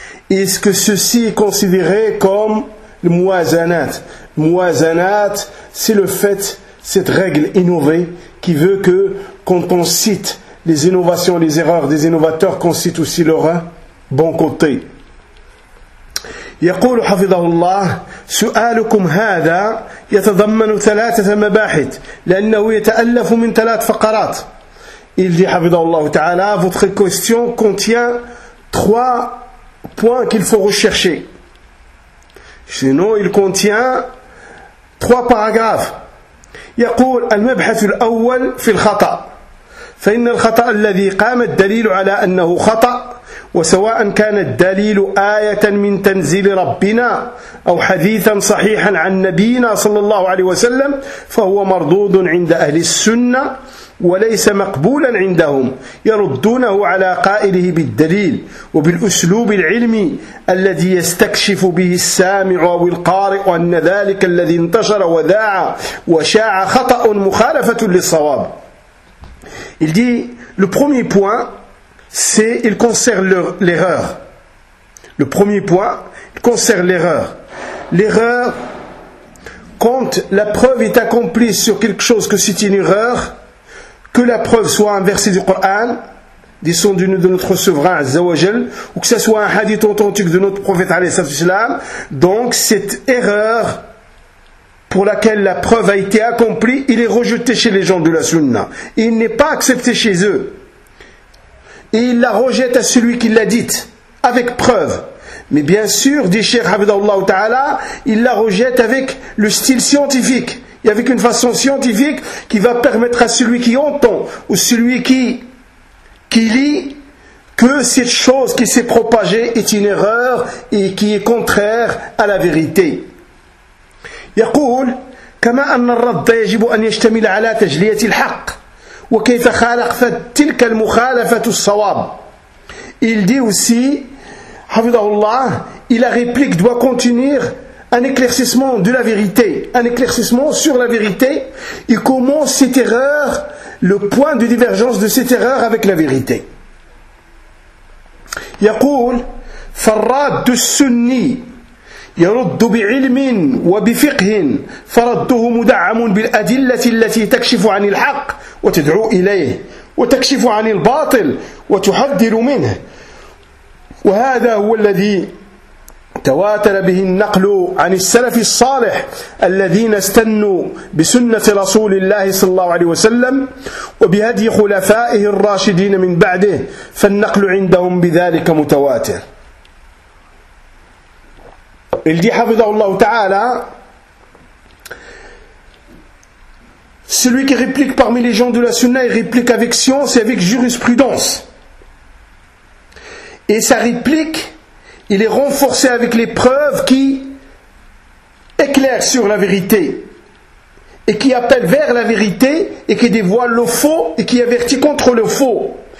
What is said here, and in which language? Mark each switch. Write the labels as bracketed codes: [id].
[fr] Et est-ce que ceci est considéré comme le muazanat? Muazanat, c'est le fait, cette règle innovée qui veut que quand on cite les innovations, les erreurs des innovateurs, qu'on cite aussi leur bon côté. [ar] يقول حفظه الله سؤالكم هذا يتضمن ثلاثة مباحث لأنه يتألف من ثلاث فقرات. [fr] Il dit [ar] حفظه الله تعالى [fr] votre question contient trois points qu'il faut rechercher. Sinon il contient trois paragraphes. [ar] يقول المبحث الأول في الخطأ، فإن الخطأ الذي قام الدليل على أنه خطأ، وسواء كان الدليل آية من تنزيل ربنا أو حديثا صحيحا عن نبينا صلى الله عليه وسلم، فهو مردود عند أهل السنة وليس مقبولا عندهم، يردونه على قائله بالدليل وبالأسلوب العلمي الذي يستكشف به السامع أو القارئ أن ذلك الذي انتشر وذاع وشاع خطأ مخالفة للصواب. [fr] Il dit le premier point c'est il concerne l'erreur. Le premier point il concerne l'erreur. L'erreur quand la preuve est accomplie sur quelque chose que c'est une erreur. Que la preuve soit un verset du Coran, descendu de notre souverain Azzawajal, ou que ce soit un hadith authentique de notre prophète alayhi salam, donc cette erreur pour laquelle la preuve a été accomplie, il est rejeté chez les gens de la Sunna. Et il n'est pas accepté chez eux. Et il la rejette à celui qui l'a dite, avec preuve. Mais bien sûr, dit Cheikh Hafidhahullah Ta'ala, il la rejette avec le style scientifique. Et avec une façon scientifique qui va permettre à celui qui entend ou celui qui lit que cette chose qui s'est propagée est une erreur et qui est contraire à la vérité. [ar] يقول كما أن الرد يجب أن يشتمل على تجلية الحق وكيف خالق تلك المخالفة الصواب. [fr] Il dit aussi, [ar] حفظه الله, [fr] et la réplique doit contenir un éclaircissement de la vérité, un éclaircissement sur la vérité, et comment cette erreur, le point de divergence de cette erreur avec la vérité. [ar] يقول فالراد السني يرد بعلم وبفقه فرده مدعم بالأدلة التي تكشف عن الحق وتدعو إليه وتكشف عن الباطل وتحذر منه وهذا هو الذي تواتر به النقل عن السلف الصالح الذين استنوا بسنة رسول الله صلى الله عليه وسلم وبهدي خلفائه الراشدين من بعده، فالنقل عندهم بذلك متواتر. الذي حفظه الله تعالى [fr] celui qui réplique parmi les gens de la sunna, il réplique avec science et avec jurisprudence. Et sa réplique, il est renforcé avec les preuves qui éclairent sur la vérité et qui appellent vers la vérité et qui dévoilent le faux et qui avertit contre le faux.